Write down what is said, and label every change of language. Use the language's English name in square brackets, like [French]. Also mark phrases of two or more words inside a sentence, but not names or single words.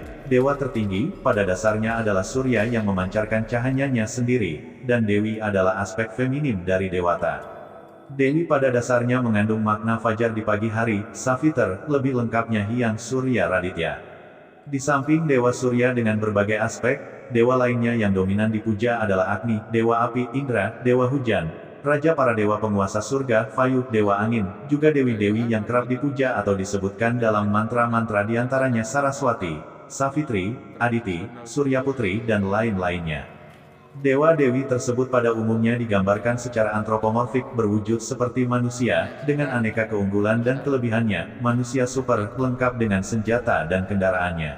[Indonesian] Dewa tertinggi, pada dasarnya adalah Surya yang memancarkan cahayanya sendiri, dan Dewi adalah aspek feminim dari dewata. Dewi pada dasarnya mengandung makna fajar di pagi hari, Saviter, lebih lengkapnya Hyang Surya Raditya. Di samping Dewa Surya dengan berbagai aspek, dewa lainnya yang dominan dipuja adalah Agni, Dewa Api, Indra, Dewa Hujan, Raja para dewa penguasa surga, Vayu, Dewa Angin, juga dewi-dewi yang kerap dipuja atau disebutkan dalam mantra-mantra diantaranya Saraswati, Savitri, Aditi, Surya Putri dan lain-lainnya. Dewa-dewi tersebut pada umumnya digambarkan secara antropomorfik berwujud seperti manusia, dengan aneka keunggulan dan kelebihannya, manusia super, lengkap dengan senjata dan kendaraannya.